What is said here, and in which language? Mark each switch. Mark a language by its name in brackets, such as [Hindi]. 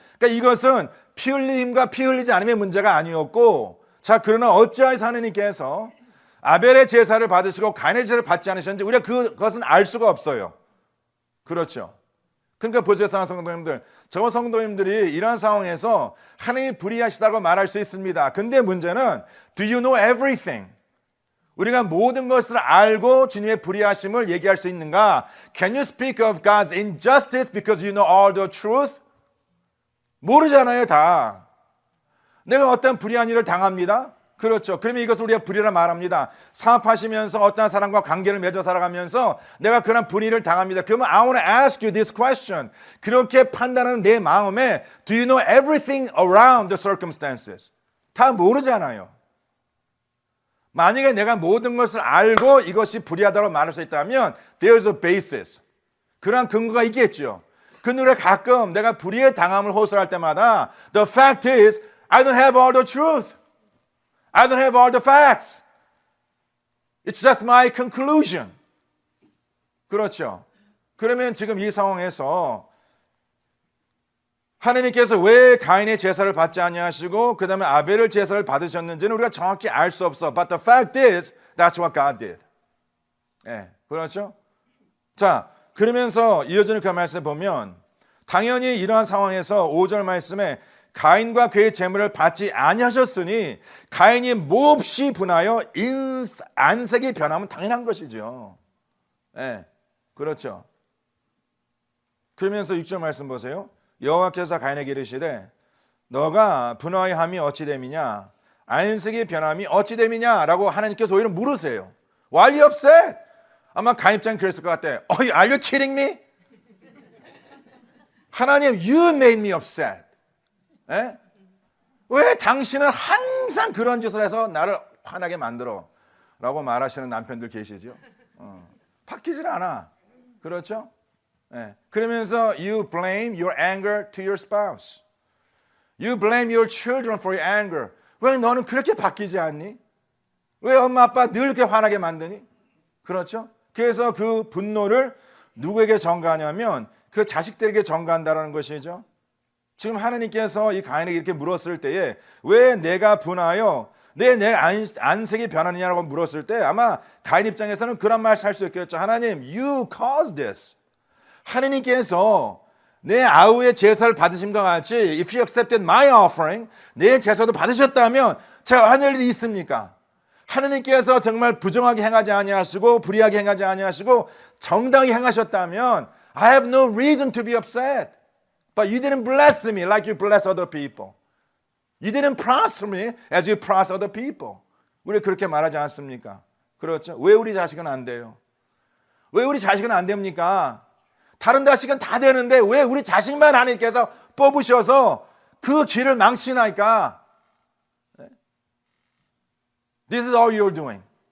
[Korean] 그러니까 이것은 피 흘림과 피 흘리지 않음의 문제가 아니었고, 자, 그러나 어찌하여서 하느님께서 아벨의 제사를 받으시고 가인의 제사를 받지 않으셨는지 우리가 그것은 알 수가 없어요. 그렇죠. 그러니까 보세요, 성도님들. 저 성도님들이 이런 상황에서 하나님이 불의하시다고 말할 수 있습니다. 근데 문제는 [English] Do you know everything? [Korean] 우리가 모든 것을 알고 주님의 불의하심을 얘기할 수 있는가? [English] Can you speak of God's injustice because you know all the truth? [Korean] 모르잖아요, 다. 내가 어떤 불의한 일을 당합니다. 그렇죠. 그러면 이것을 우리가 불의라 말합니다. 사업하시면서 어떤 사람과 관계를 맺어 살아가면서 내가 그런 불의를 당합니다. 그러면 [English] I want to ask you this question. [Korean] 그렇게 판단하는 내 마음에 [English] Do you know everything around the circumstances? [Korean] 다 모르잖아요. 만약에 내가 모든 것을 알고 이것이 불의하다고 말할 수 있다면 [English] There's a basis. [Korean] 그런 근거가 있겠죠. 그 노래 가끔 내가 불의의 당함을 호소할 때마다 [English] The fact is I don't have all the truth. I don't have all the facts. It's just my conclusion. [Korean] 그렇죠. 그러면 지금 이 상황에서 하나님께서 왜 가인의 제사를 받지 아니하시고 그 다음에 아벨의 제사를 받으셨는지는 우리가 정확히 알 수 없어. [English] But the fact is, that's what God did. [Korean] 예, 그렇죠? 자, 그러면서 이어지는 그 말씀을 보면 당연히 이러한 상황에서 5절 말씀에 가인과 그의 재물을 받지 아니하셨으니 가인이 몹시 분하여 안색이 변하면 당연한 것이죠. 예, 그렇죠. 그러면서 6절 말씀 보세요. 여호와께서 가인에게 이르시되 너가 분하여 함이 어찌 됨이냐 안색이 변함이 어찌 됨이냐라고 하나님께서 오히려 물으세요. [English] Why are you upset? [Korean] 아마 가인 입장은 그랬을 것 같아. [English] Are you kidding me? 하나님, you made me upset. [Korean] 에? 왜 당신은 항상 그런 짓을 해서 나를 화나게 만들어? 라고 말하시는 남편들 계시죠? 바뀌질 않아. 그렇죠? 예. 그러면서 [English] you blame your anger to your spouse. You blame your children for your anger. [Korean] 왜 너는 그렇게 바뀌지 않니? 왜 엄마 아빠 늘 이렇게 화나게 만드니? 그렇죠? 그래서 그 분노를 누구에게 전가하냐면 그 자식들에게 전가한다는 것이죠. 지금 하나님께서 이 가인에게 이렇게 물었을 때에 왜 내가 분하여 내 안색이 변하느냐고 물었을 때 아마 가인 입장에서는 그런 말 할 수 있겠죠. [English] 하나님, you caused this. [Korean] 하나님께서 내 아우의 제사를 받으심과 같이 [English] if you accepted my offering, [Korean] 내 제사도 받으셨다면 제가 하늘 일이 있습니까? 하나님께서 정말 부정하게 행하지 아니하시고 불의하게 행하지 아니하시고 정당히 행하셨다면 [English] I have no reason to be upset. But you didn't bless me like you bless other people. You didn't prosper me as you prosper other people. [Korean] 우리 그렇게 말하지 않습니까? 그렇죠? 왜 우리 자식은 안 돼요? 왜 우리 자식은 안 됩니까? 다른 자식은 다 되는데 왜 우리 자식만 하나님께서 뽑으셔서 그 길을 망치나이까? [English] This is all you're doing.